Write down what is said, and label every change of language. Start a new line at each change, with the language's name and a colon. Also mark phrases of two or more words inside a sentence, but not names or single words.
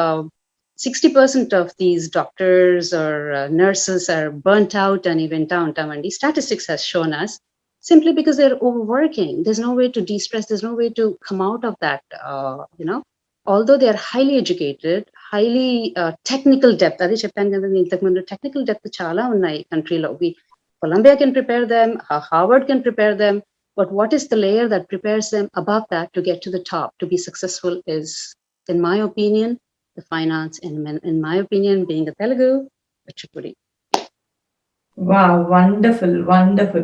English: 60% of these doctors or nurses are burnt out and even down. Statistics has shown us, simply because they're overworking. There's no way to de-stress. There's no way to come out of that, although they are highly educated, highly technical depth.
Telugu: అది చెప్పాను కదా ఇంతకు ముందు
English: technical depth
Telugu: చాలా ఉన్నాయి country లో.
English: Columbia can prepare them, Harvard can prepare them, but what is the layer that prepares them above that to get to the top, to be successful, is, in my opinion, the finance, and in my opinion, being a Telugu, Kuchipudi. Wow, wonderful, wonderful.